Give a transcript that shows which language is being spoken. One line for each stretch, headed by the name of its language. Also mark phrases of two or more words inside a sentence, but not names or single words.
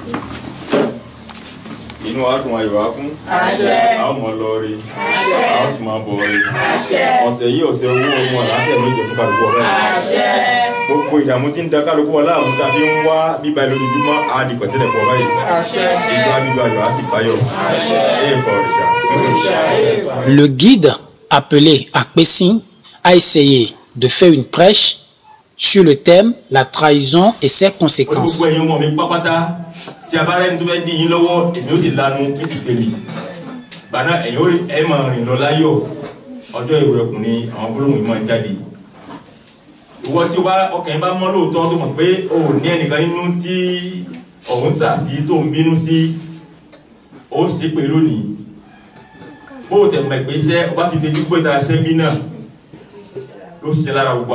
Yoruba: Inú wa dùn ayọ̀ akún. A ó mọ lọ rí. A ó sì máa bọ̀ rí. Ọ̀sẹ̀ yìí ọ̀sẹ̀ owó ọmọ àlàáfíà méje fún kálukú ọ̀rẹ́. Gbogbo ìdààmú tí ń da kálukú ọlá àwọn tàbí ń wá bíbá lójoojúmọ́ á di pẹ̀tẹ́lẹ̀ fún ọba yìí. Ìgbà bíbá ayọ̀ á sì báyọ̀.
French: Le guide appelé Akpesin a essayé de faire une prêche sur le thème la trahison et ses conséquences.
Yoruba: Tí a bá rẹ́ni tó fẹ́ dí yín lọ́wọ́ èmi ó sì lanu kí sì tèmi bàná ẹ̀yìn ẹ̀ máa rìn lọ láyọ̀ ọjọ́ ìrẹ̀kùn ni àwọn gbólóhùn yìí máa ń jáde. Ìwọ tí ọkàn bá mọ́ lóòótọ́ tó mọ̀ pé o ò ní ẹnìkan nínú tí ọ̀hún sàsí tó ń bínú sí ó ṣe pé lónìí bó o tẹ̀ mọ̀ pé iṣẹ́ ọba ti fetí gbé ta ṣẹ́ ń bí náà ló ṣiṣẹ́ lára gbogbo